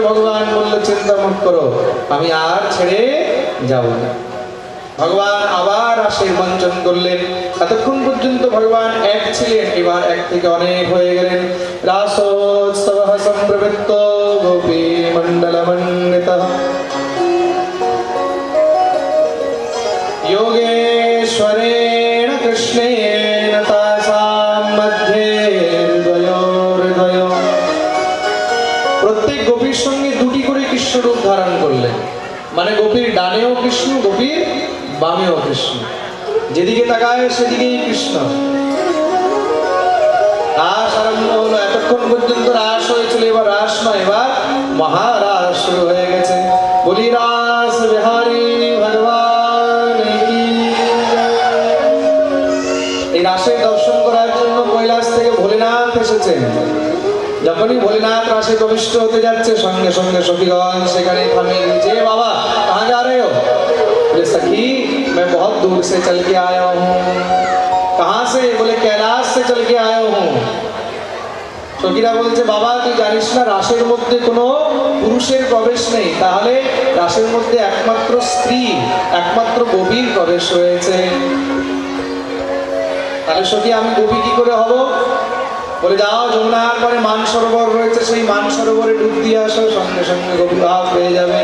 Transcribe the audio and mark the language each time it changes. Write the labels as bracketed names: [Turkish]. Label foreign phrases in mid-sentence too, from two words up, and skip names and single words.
[Bangla] ভগবান বলল চিন্তা মুখ করো, আমি আর ছেড়ে যাব না। ভগবান আবার রাসের মঞ্চন করলেন। এতক্ষণ পর্যন্ত ভগবান এক ছিলেন, এবার এক থেকে অনেক হয়ে গেলেন। [Sanskrit] রাসোৎসবঃ সম্প্রবৃত্ত গোপী মণ্ডলমণ্ডিতঃ योगेश्वरेण कृष्णेन तासां मध्ये हृदयोर्हृदय। [Bangla] প্রত্যেক গোপীর সঙ্গে দুটি করে কৃষ্ণ রূপ ধারণ করলেন। মানে গোপীর ডানেও কৃষ্ণ, গোপীর বামেও কৃষ্ণ, যেদিকে তাকায় সেদিকেই কৃষ্ণ। রাস আরম্ভ হলো। এতক্ষণ পর্যন্ত রাস হয়েছিল, এবার রাস নয়, এবার মহারাস শুরু হয়ে গেছে। বলি রাস বিহারী ভগবান কি। এই রাসের দর্শন করার জন্য কৈলাস থেকে ভোলেনাথ এসেছেন। যখনই ভোলেনাথ রাসে প্রবিষ্ট হতে যাচ্ছে সঙ্গে সঙ্গে সখীগণ সেখানে থামিয়ে দিয়েছে। [Hindi] বাবা कहाँ जा रहे हो? बोले सखी मैं बहुत दूर से चल के आया हूँ। कहाँ से? बोले कैलाश से चल के आया हूँ। [Bangla] সখীরা বলছে বাবা তুই জানিস না রাসের মধ্যে কোনো পুরুষের প্রবেশ নেই, তাহলে রাসের মধ্যে একমাত্র স্ত্রী, একমাত্র গোপীর প্রবেশ হয়েছে। তাহলে সখী আমি গোপী কি করে হব? বলে যাও যমুনার পরে মানসরোবর রয়েছে, সেই মানসরোবরে ডুব দিয়ে আসো, সঙ্গে সঙ্গে গোপী ভাব পেয়ে যাবে।